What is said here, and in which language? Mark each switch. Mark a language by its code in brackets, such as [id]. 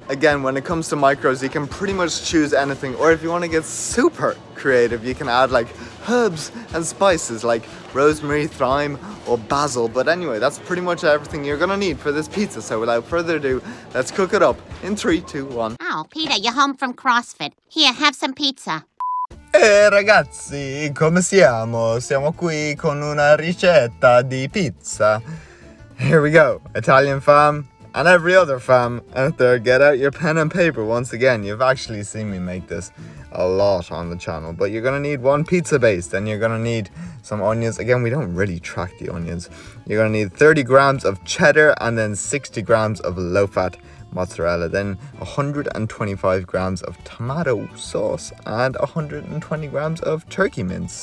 [en] Again, when it comes to micros, you can pretty much choose anything, or if you want to get super creative, you can add like herbs and spices like rosemary, thyme, or basil. But anyway, that's pretty much everything you're gonna need for this pizza. So without further ado, let's cook it up in 3, 2, 1. Oh, Peter, you're home from CrossFit. Here, have some pizza. [it] Ragazzi, come siamo? Siamo qui con una ricetta di pizza. [en] Here we go, Italian fam. And every other fam out there, get out your pen and paper. Once again, you've actually seen me make this a lot on the channel, but you're gonna need one pizza base, then you're gonna need some onions. Again, we don't really track the onions. You're gonna need 30 grams of cheddar and then 60 grams of low-fat mozzarella, then 125 grams of tomato sauce and 120 grams of turkey mince.